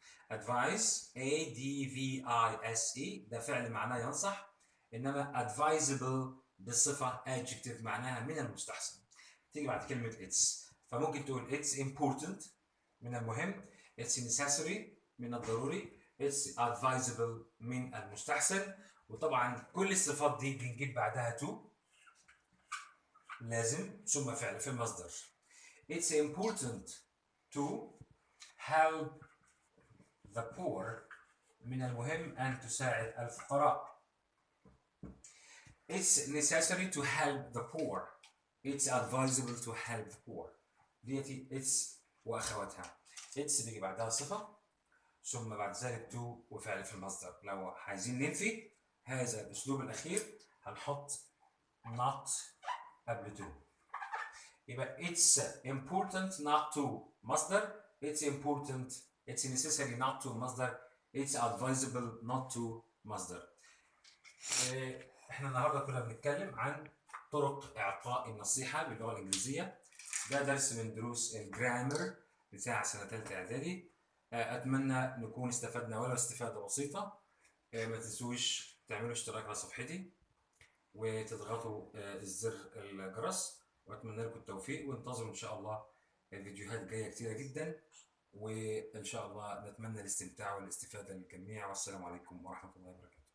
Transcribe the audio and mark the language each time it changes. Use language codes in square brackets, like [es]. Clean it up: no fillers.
[ar] advise A-D-V-I-S-E ده فعل معناه ينصح، انما advisable بالصفة adjective معناها من المستحسن، تيجي بعد كلمة it's. فممكن تقول [en] it's important [ar] من المهم، [en] it's necessary [ar] من الضروري، [en] it's advisable [ar] من المستحسن. وطبعا كل الصفات دي بنجيب بعدها to لازم ثم فعل في المصدر. [en] It's important to help the poor [ar] من المهم أن تساعد الفقراء. [en] It's necessary to help the poor. It's advisable to help the poor. [ar] ديتي it's وأخواتها. it's بيجي بعدها صفة ثم بعد ذلك to وفعل في المصدر. لو عايزين ننفي هذا الأسلوب الأخير هنحط not قبل to. يبقى [en] it's important not to [ar] مصدر، it's important [en] it's necessary not to [ar] مصدر، [en] it's advisable not to [ar] مصدر. احنا النهارده كنا بنتكلم عن طرق إعطاء النصيحة باللغة الإنجليزية. ده درس من دروس الجرامر بتاع سنة ثالثة إعدادي. أتمنى نكون استفدنا ولو استفادة بسيطة. ما تنسوش تعملوا اشتراك على صفحتي وتضغطوا الزر الجرس، واتمنى لكم التوفيق، وانتظروا ان شاء الله فيديوهات جايه كتيره جدا، وان شاء الله نتمنى الاستمتاع والاستفاده للجميع، والسلام عليكم ورحمه الله وبركاته.